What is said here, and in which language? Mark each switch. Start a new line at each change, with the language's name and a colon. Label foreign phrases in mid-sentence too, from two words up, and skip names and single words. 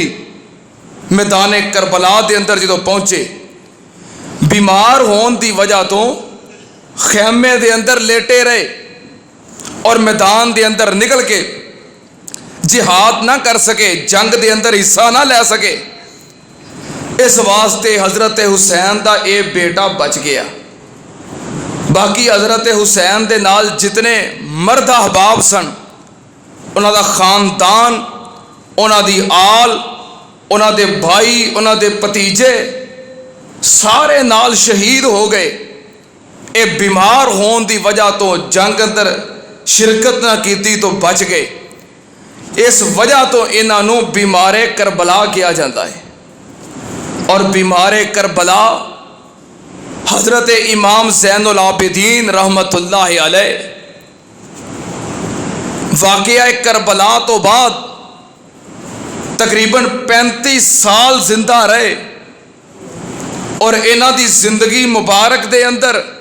Punjabi: میدان کربلا دے اندر جدوں پہنچے، بیمار ہون دی وجہ تو خیمے دے اندر لیٹے رہے اور میدان دے اندر نکل کے جہاد نہ کر سکے، جنگ دے اندر حصہ نہ لے سکے۔ اس واسطے حضرت حسین دا اے بیٹا بچ گیا۔ باقی حضرت حسین دے نال جتنے مرد احباب سن، انہاں دا خاندان، انہاں دی آل، انہاں دے بھائی، انہاں دے بھتیجے سارے نال شہید ہو گئے۔ اے بیمار ہون دی وجہ تو جنگ اندر شرکت نہ کیتی تو بچ گئے۔ اس وجہ تو انہاں نوں بیمار کربلا کیا جاتا ہے۔ اور بیمار کربلا حضرت امام زین العابدین
Arabic: رحمت اللہ علیہ
Punjabi: واقعہ کربلا تو بعد تقریباً 35 سال زندہ رہے، اور انہاں دی زندگی مبارک دے اندر